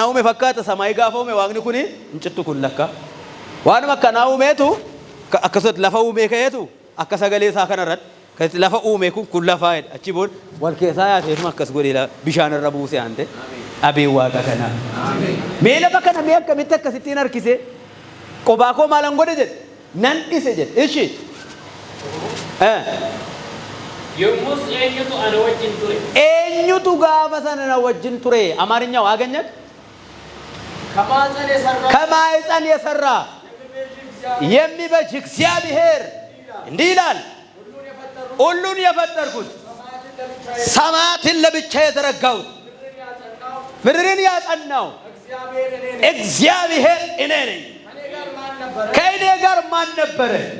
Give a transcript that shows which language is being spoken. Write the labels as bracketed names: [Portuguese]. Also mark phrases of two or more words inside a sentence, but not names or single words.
[Oromo] uume fakkaata samaayi gaafa uume waaqni kuni hin cittu kun lakka waanuma kanaa uumeetu akkasumatti lafa uumee ka'eetu akka sagalee isaa kanarratti lafa uume kun lafaa jedha achi booda wal keessaa yaaseetuma akkas godhee bishaan irra buuse aante abeen waaqa kanaa mee lafa kana mee akkamitti akkasittiin harkise qobaa koo maalan godhe jedhe nan dhise jedhe ishi yommuu eenyutu ana wajjin ture eenyutu gaafa sana na wajjin ture [Amharic] አማርኛው አገኘት ከማኅፀን የሰራ የሚበጅ እግዚአብሔር እንዲህ ይላል ሁሉን የፈጠርኩት ሰማያትን ለብቻ የዘረጋሁት ምድርን ያጸናው እግዚአብሔር እኔ ነኝ። ከእኔ ጋር ማን ነበረ?